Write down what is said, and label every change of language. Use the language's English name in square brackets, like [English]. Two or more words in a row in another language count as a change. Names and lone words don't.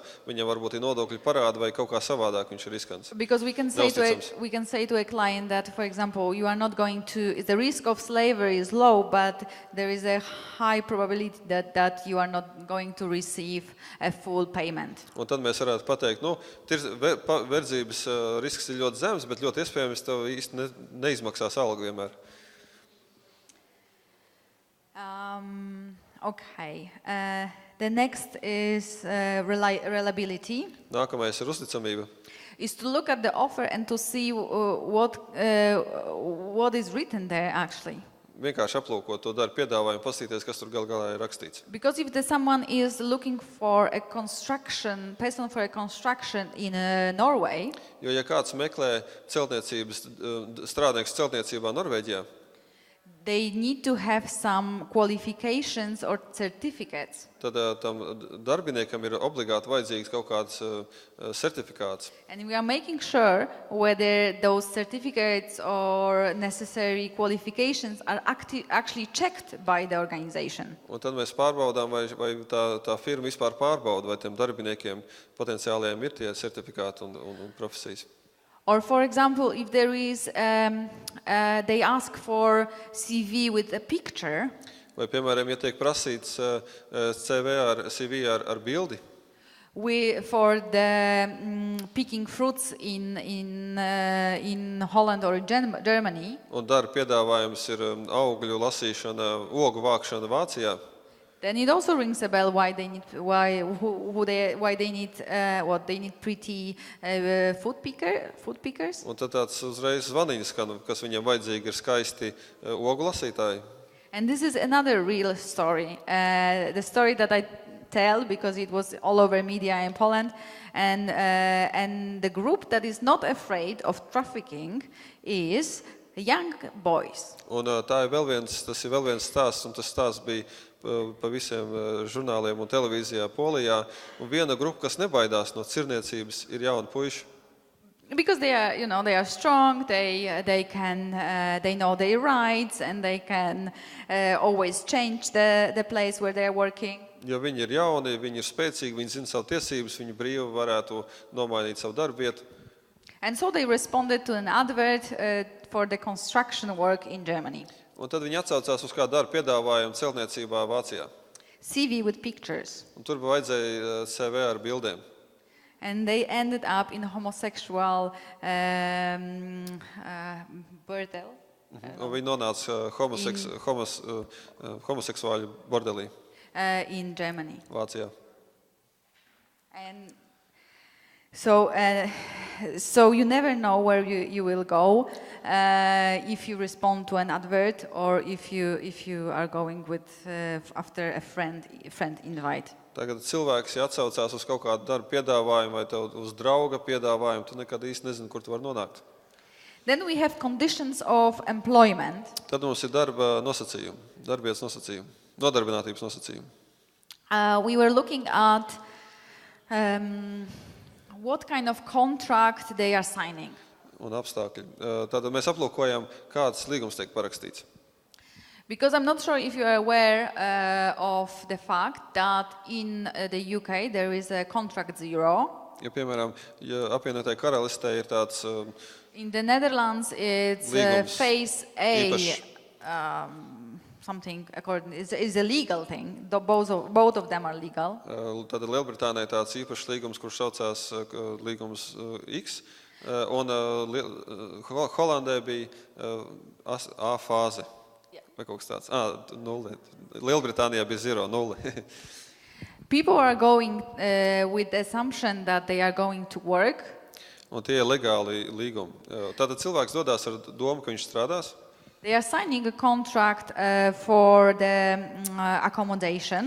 [Latvian] Viņam varbūt ir nodokļu parādi vai kaut kā savādāk viņš ir riskants. [English] Because we can say to a client that, for example, you are not going to, the risk of slavery is low, but there is a high probability that you are not going to receive a full payment. [Latvian] Un tad mēs varētu pateikt, verdzības risks ir ļoti zems, bet ļoti iespējams tev īsti neizmaksās algu vienmēr. [English] Okay. The next is reliability. [Latvian] Nākamais ir uzticamība. [English] Is to look at the offer and to see what is written there actually. [Latvian] vienkārši aplūkot to darbu piedāvājumu, paskatīties, kas tur gal galā ir rakstīts. [English] Because if someone is looking for a person for a construction in Norway, [Latvian] Jo, ja kāds meklē strādnieks celtniecībā Norvēģijā, [English] they need to have some qualifications or certificates. [Latvian] tad tam darbiniekam ir obligāti vajadzīgs kaut kāds certifikāts. [English] And we are making sure whether those certificates or necessary qualifications are actually checked by the organization. [Latvian] Un tad mēs pārbaudām, vai tā firma vispār pārbauda, vai tiem darbiniekiem potenciāliem ir tie certifikāti un profesijas. [English] Or for example, if there is, they ask for CV with a picture, [Latvian] Vai, piemēram, ja tiek prasīts CV ar bildi, [English] for the picking fruits in Holland or Germany, [Latvian] un darba piedāvājums ir augļu lasīšana, ogu vākšana Vācijā, [English] then it also rings a bell why they need pretty food pickers. [Latvian] un tad tāds uzreiz zvaniņas, kas viņam vajadzīgi ir skaisti ogu lasītāji. [English] And this is another real story, the story that I tell because it was all over media in Poland, and the group that is not afraid of trafficking is young boys. [Latvian] Un tas ir vēl viens stāsts, un tas stāsts bija pa visiem žurnāliem un televīzijā Polijā. Un viena grupa, kas nebaidās no cirniecības, ir jauni puiši. [English] Because they are strong, they know their rights, and they can always change the place where they are working. [Latvian] Jo viņi ir jauni, viņi ir spēcīgi, viņi zina savu tiesības, viņi brīvi varētu nomainīt savu darbu vietu. [English] And so they responded to an advert for the construction work in Germany. [Latvian] Un tad viņi atsaucās uz kādu darbu piedāvājumu celtniecībā Vācijā. [English] CV with pictures. [Latvian] Un tur vajadzēja CV ar bildēm. [English] And they ended up in a homosexual bordel. [Latvian] Un viņi nonāca homoseksuāļu bordelī [English] In Germany. [Latvian] Vācijā. [English] And so you never know where you will go if you respond to an advert or if you are going with after a friend invite. [Latvian] Tagad cilvēks, ja atsaucās uz kaut kādu darbu piedāvājumu vai uz drauga piedāvājumu, tu nekad īsti nezini, kur tu var nonākt. [English] Then we have conditions of employment. [Latvian] Tad mums ir darba nosacījumi, darbvietas nosacījumi, nodarbinātības nosacījumi. [English] We were looking at what kind of contract they are signing. [Latvian] Un apstākļi. Tātad mēs aplūkojam, kāds līgums tiek parakstīts. [English] Because I'm not sure if you are aware of the fact that in the UK there is a contract zero. [Latvian] Ja, piemēram, ja apvienotai karalistē ir tāds [English] In the Netherlands it's [Latvian] līgums [English] phase A. [Latvian] īpašs. [English] Something according is a legal thing. Both of them are legal. [Latvian] Tad Lielbritānijai tāds īpašs līgums, kurš saucās līgums X, un Holandē bija A fāze. Vai kaut kas tāds? 0. Lielbritānijā bija 0, 0. [English] People are going with the assumption that they are going to work. [Latvian] Un tie ir legāli līgumi. Tātad cilvēks dodās ar domu, ka viņš strādās. [English] They are signing a contract for the accommodation.